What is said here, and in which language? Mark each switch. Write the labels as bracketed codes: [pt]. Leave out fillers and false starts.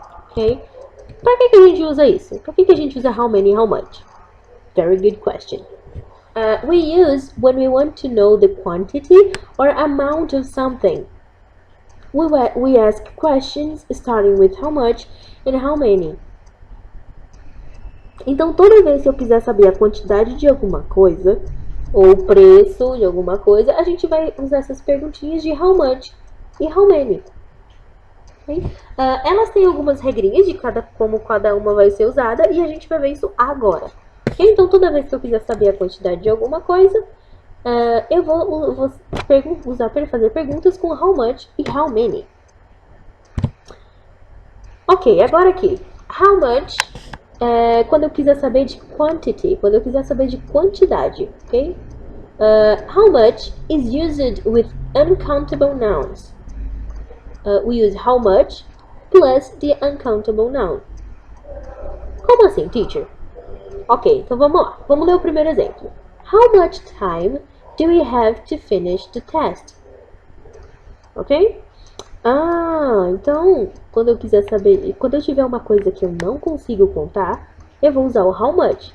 [pt] Ok? Pra que a gente usa isso? Pra que a gente usa how many and how much? [en] Very good question. We use when we want to know the quantity or amount of something. We ask questions starting with how much and how many. [pt] Então, toda vez que eu quiser saber a quantidade de alguma coisa, ou o preço de alguma coisa, a gente vai usar essas perguntinhas de how much e how many. Okay? Elas têm algumas regrinhas de como cada uma vai ser usada e a gente vai ver isso agora. Okay? Então, toda vez que eu quiser saber a quantidade de alguma coisa, eu vou usar para fazer perguntas com how much e how many. Ok, agora aqui. How much, quando eu quiser saber de quantity, quando eu quiser saber de quantidade, ok? [en] How much is used with uncountable nouns. We use how much plus the uncountable noun. [pt] Como assim, teacher? Ok, então vamos lá. Vamos ler o primeiro exemplo. [en] How much time do we have to finish the test? Ok? [pt] Então, quando eu quiser saber, quando eu tiver uma coisa que eu não consigo contar, eu vou usar o how much.